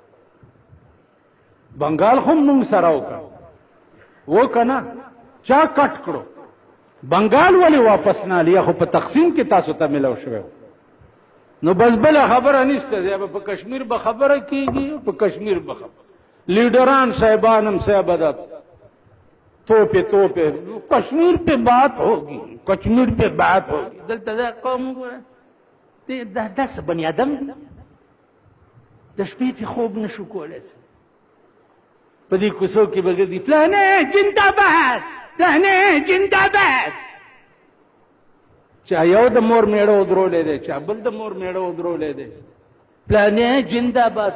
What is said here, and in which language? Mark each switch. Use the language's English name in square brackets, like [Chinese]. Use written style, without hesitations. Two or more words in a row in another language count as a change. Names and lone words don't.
[Pashto] بنگال خو موږ سره وکنه چا کټ کړو، بنگال ولې واپس نه لیا؟ خو په تقسیم کې تاسو ته ملو شوی. نو بس بله خبره نشته دی، په کشمیر به خبره کیږي، په کشمیر به خبره. لیډران صاحبان هم صاحب ده [Urdu] توپے توپے کشمیر پہ بات ہوگی، کشمیر پہ بات ہوگی. دلته دا قوم دا داسې بني ادم د شپې ته خوب نشو کولی، په دې کوڅو کې به ګرځي فلانې زنده‌باد، فلانې زنده‌باد. چا یو د مور میړه ودرولی دی، چا بل د مور میړه ودرولی دی، فلانې زنده‌باد.